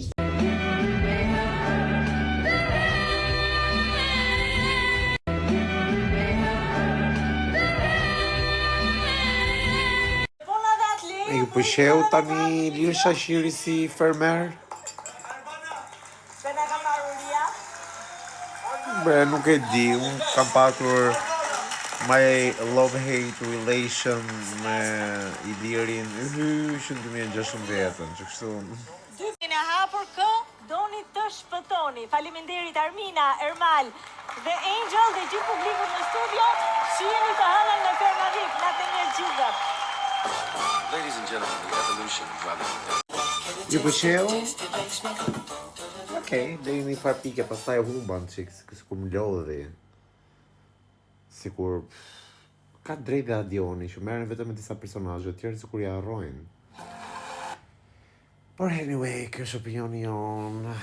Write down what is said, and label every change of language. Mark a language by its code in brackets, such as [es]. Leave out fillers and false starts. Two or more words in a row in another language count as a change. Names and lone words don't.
[sq] Ju pëlqeu tani Lir Shaqiri si fermer? Se na ka marrë Ria. Bre, nuk e di, unë kam patur [en] my love-hate relation [sq] me Ilirin, që në 2016, që kështu... Dykin e hapur kë, doni të shpëtoni. Faleminderit Armina, Ermal dhe Angel dhe gjithë publikut në studio, shiheni të hënën në Fermavik, natë mirë gjithë. [en] Ladies and gentlemen, the evolution of driving. [sq] Ju pëlqeu? Okej, deri një farë pike, pastaj humban çik, sikur më lodhi. Sikur ka drejtë dhe Adioni që merren vetëm me disa personazhe, të tjerë sikur ja harrojnë. Por anyway, kjo është opinioni jon.